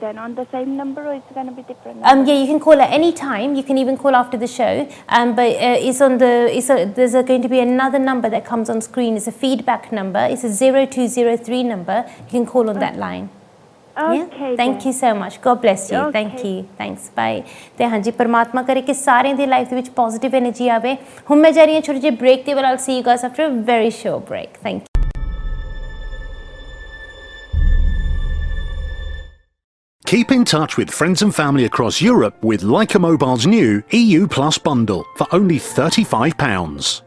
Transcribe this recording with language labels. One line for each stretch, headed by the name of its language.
English: Then on the same number, or it's going to be different? Yeah, you can call at any time. You can even call after the show. But it's on there's going to be another number that comes on screen. It's a feedback number. It's a 0203 number. You can call on that line. Okay, Thank you so much. God bless you. Thank you. Thanks. Bye.
Punjabi: ਤੇ ਹਾਂਜੀ ਪਰਮਾਤਮਾ ਕਰੇ ਕਿ ਸਾਰਿਆਂ ਦੀ life ਦੇ ਵਿੱਚ positive energy ਆਵੇ। ਹੁਣ ਮੈਂ ਜਾ ਰਹੀ ਹਾਂ ਛੋਟੇ ਜਿਹੇ ਬ੍ਰੇਕ ਤੇ,
English: but I'll see you guys after a very short break. Thank you. Keep in touch with friends and family across Europe with Leica Mobile's new EU Plus bundle for only £35.